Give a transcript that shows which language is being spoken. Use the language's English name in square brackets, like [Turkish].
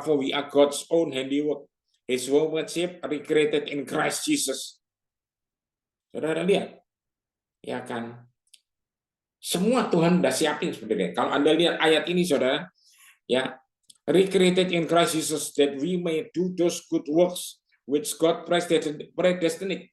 [English] For we are God's own handiwork. His workmanship recreated in Christ Jesus. [Indonesian] Saudara lihat, ya kan? Semua Tuhan sudah siapin sebenarnya. Kalau Anda lihat ayat ini, saudara, ya, [English] recreated in Christ Jesus that we may do those good works which God predestined.